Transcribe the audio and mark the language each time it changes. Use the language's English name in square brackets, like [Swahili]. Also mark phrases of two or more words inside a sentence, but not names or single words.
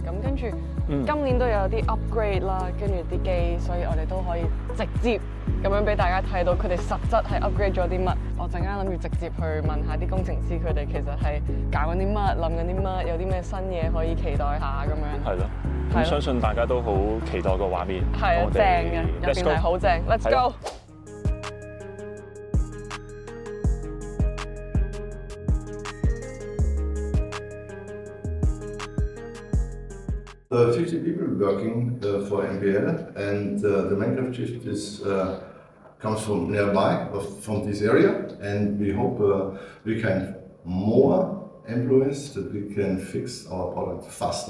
[Cantonese] 咁跟住今年都有啲 upgrade 啦，跟住啲機，所以我哋都可以直接咁樣俾大家睇到佢哋實質係 upgrade 咗啲乜。我陣間諗住直接去問下啲工程師，佢哋其實係搞緊啲乜，諗緊啲乜，有啲咩新嘢可以期待下咁樣。係咯，咁相信大家都好期待個畫面。係啊，正嘅，入邊係好正。 [English] Let's go！ 50 people working for MBL, and the Minecraft shift comes from nearby, from this area, and we hope we can more employees, that we can fix our product faster.